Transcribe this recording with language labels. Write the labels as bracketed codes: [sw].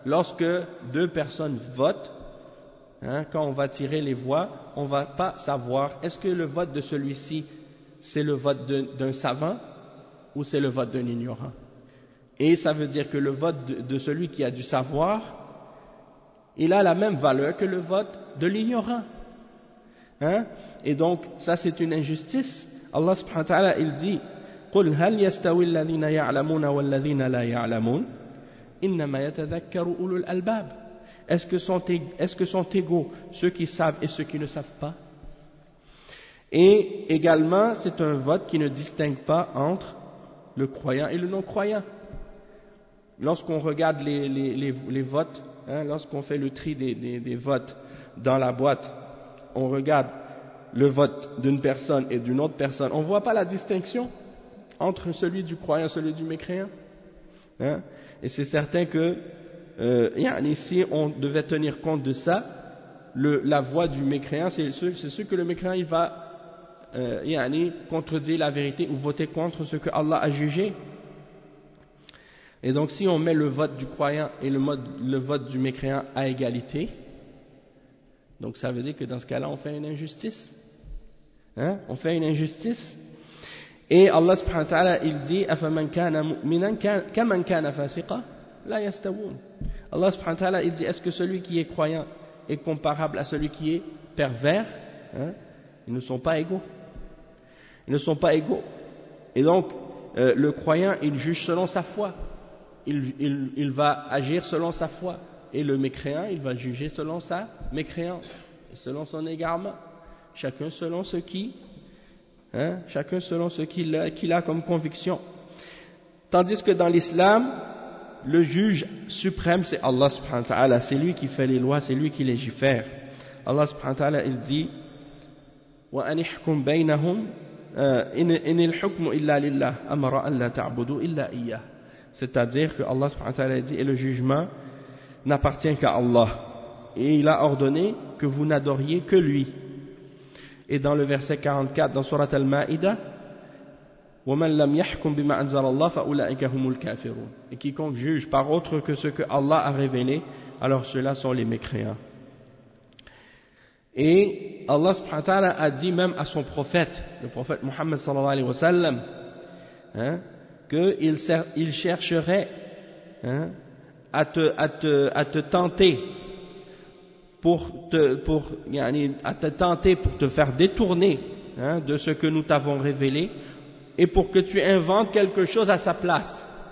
[fr] Lorsque deux personnes votent, hein, quand on va tirer les voix, on ne va pas savoir est-ce que le vote de celui-ci, c'est le vote d'un savant ou c'est le vote d'un ignorant. Et ça veut dire que le vote de celui qui a du savoir, il a la même valeur que le vote de l'ignorant. Hein? Et donc, ça c'est une injustice. Allah subhanahu wa ta'ala, il dit... [ar] قل هل يستوي الذين يعلمون والذين لا يعلمون انما يتذكر اولو الالباب. [fr] Est-ce que sont égaux ceux qui savent et ceux qui ne savent pas? Et également, c'est un vote qui ne distingue pas entre le croyant et le non-croyant. lorsqu'on regarde les votes, hein, lorsqu'on fait le tri des votes dans la boîte, on regarde le vote d'une personne et d'une autre personne, on ne voit pas la distinction entre celui du croyant et celui du mécréant, hein. Et c'est certain que si on devait tenir compte de ça, la voix du mécréant, c'est sûr que le mécréant il va contredire la vérité ou voter contre ce que Allah a jugé. Et donc si on met le vote du croyant et le vote du mécréant à égalité, donc ça veut dire que dans ce cas-là, on fait une injustice. Hein? On fait une injustice. Et Allah subhanahu wa ta'ala, il dit, [ar] أَفَمَنْ كَانَ مُؤْمِنًا كَمَنْ كَانَ فَاسِقًا لَا يَسْتَوُونَ. [fr] Allah subhanahu wa ta'ala, il dit, est-ce que celui qui est croyant est comparable à celui qui est pervers? Hein? Ils ne sont pas égaux. Ils ne sont pas égaux. Et donc, le croyant, il juge selon sa foi. Il va agir selon sa foi. Et le mécréant, il va juger selon sa mécréance, selon son égarement. Chacun selon ce qui, hein, chacun selon ce qu'il a comme conviction. Tandis que dans l'islam, le juge suprême, c'est Allah subhanahu wa ta'ala. C'est lui qui fait les lois, c'est lui qui légifère. Allah subhanahu wa ta'ala, il dit, [ar] وَأَنْ إِحْكُمْ بَيْنَهُمْ إِنْ الْحُكْمُ إِلَّا لِلَّهِ أَمَرَ أَنْ لَا تَعْبُدُوا إِلَّا إِيَّهِ. [fr] C'est-à-dire que Allah subhanahu wa ta'ala dit, et le jugement n'appartient qu'à Allah. Et il a ordonné que vous n'adoriez que lui. Et dans le verset 44, dans surat Al-Ma'ida, [ar] وَمَنْ لَمْ يَحْكُمْ بِمَا أَنْزَلَ اللَّهِ فَأُولَٰئِكَ هُمُ الْكَافِرُونَ. [fr] Et quiconque juge par autre que ce que Allah a révélé, alors ceux-là sont les mécréants. Et Allah subhanahu wa ta'ala a dit même à son prophète, le prophète Muhammad sallallahu alayhi wa sallam, hein, qu'il chercherait, hein, à te tenter pour te faire détourner, hein, de ce que nous t'avons révélé et pour que tu inventes quelque chose à sa place.